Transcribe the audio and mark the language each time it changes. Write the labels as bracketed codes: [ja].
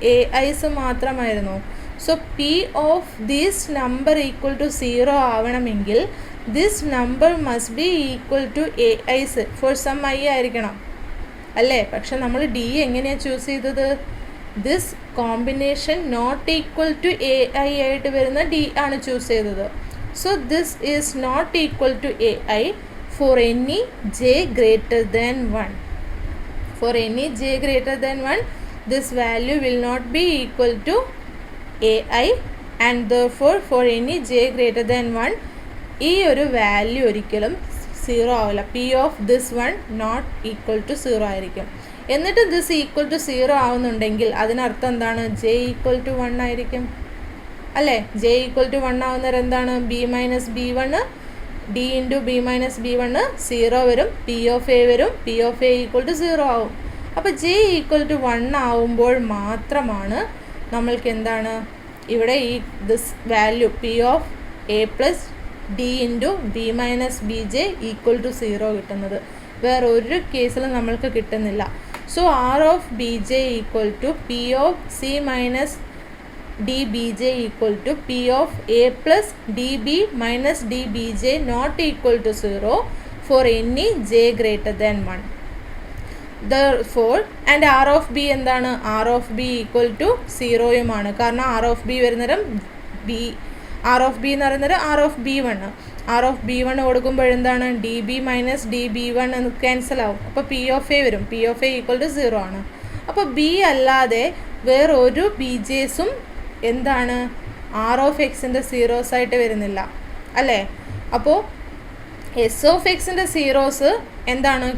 [en] A i's മാത്രമായിരുന്നു. So p of this number equal to 0 ആവണമെങ്കിൽ this number must be equal to a i's for some i ആയിരിക്കണം അല്ലേ? [ml] പക്ഷെ നമ്മൾ D എങ്ങനെയാണ് ചൂസ് ചെയ്തത്? This combination not equal to A I ആയിട്ട് വരുന്ന ഡി ആണ് ചൂസ് ചെയ്തത്. [en] So this is not equal to a i for any j greater than 1. For any j greater than 1, this value will not be equal to ai, and therefore for any j greater than 1 [ml] ഈ ഒരു value ഒരിക്കലും 0 ആവില്ല. P of this one not equal to 0 ആയിരിക്കും. എന്നിട്ട് this equal to 0 ആവുന്നുണ്ടെങ്കിൽ അതിനർത്ഥം എന്താണ്? J equal to 1 ആയിരിക്കും അല്ലേ? ജെ ഈക്വൽ ടു 1 ആവുന്നവർ എന്താണ്? B minus B 1 D into B minus B 1 0 വരും, പി ഓഫ് എ വരും, P of A equal to 0 ആവും. അപ്പോൾ ജെ ഈക്വൽ ടു 1 ആവുമ്പോൾ മാത്രമാണ് നമ്മൾക്ക് എന്താണ് ഇവിടെ ഈ this value P of A plus D into B minus B J equal to 0 കിട്ടുന്നത്. [en] വേറെ ഒരു കേസിലും നമ്മൾക്ക് കിട്ടുന്നില്ല. So r of b j equal to p of c minus d b j equal to p of a plus d b minus d b j not equal to 0 for any j greater than 1. Therefore and r of b എന്താണ്? r of b equal to 0യുമാണ്. [ml] കാരണം r of b വരുന്നേരം b r of b എന്ന് പറയുന്നത് r of b1. r of b1 കൊടുക്കുമ്പോൾ എന്താണ്? D B minus D B 1 എന്ന് cancel ആവും. അപ്പോൾ P of A വരും, P of A equal to 0 ആണ്. അപ്പോൾ ബി അല്ലാതെ വേറൊരു ബി ജെസും എന്താണ്? ആർ ഓഫ് എക്സിൻ്റെ സീറോസ് ആയിട്ട് വരുന്നില്ല അല്ലേ? അപ്പോൾ എസ് ഓഫ് എക്സിൻ്റെ സീറോസ് എന്താണ്?